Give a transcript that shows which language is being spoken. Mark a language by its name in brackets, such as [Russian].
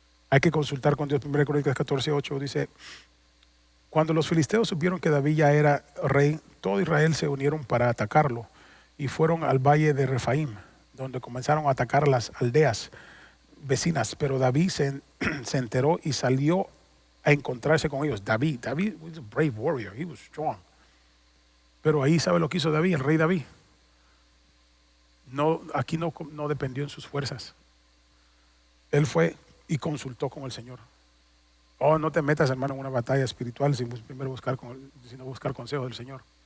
[Spanish] Hay que consultar con Dios. 1 Crónicas 14:8 dice, cuando los filisteos supieron que David ya era rey, todo Israel se unieron para atacarlo y fueron al valle de Refaim, donde comenzaron a atacar las aldeas vecinas. Pero David se enteró y salió a encontrarse con ellos. [English] David was a brave warrior, he was strong. [Spanish] Pero ahí, ¿sabe lo que hizo David, el rey David? Aquí no dependió en sus fuerzas. Él fue y consultó con el Señor. Oh, no te metas, hermano, en una batalla espiritual sin primero buscar consejo del Señor.